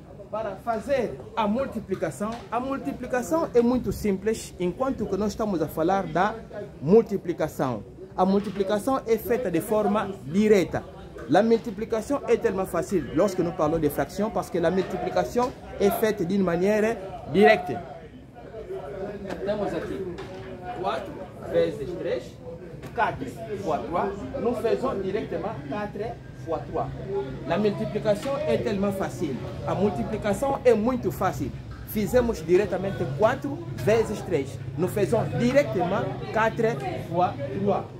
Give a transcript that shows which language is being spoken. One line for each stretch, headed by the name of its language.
Portuguese: Para fazer a multiplicação é muito simples, enquanto que nós estamos a falar da multiplicação. A multiplicação é feita de forma direta.
French: La multiplication est tellement facile lorsque nous parlons de fractions parce que la multiplication est faite d'une manière directe.
Portuguese: Temos aqui 4 vezes 3,
French: 4 fois 3. Nous faisons directement 4 fois 3. La multiplication est tellement facile.
Portuguese: A multiplicação é muito fácil. Fizemos diretamente 4 vezes 3.
French: Nous faisons directement 4 fois 3.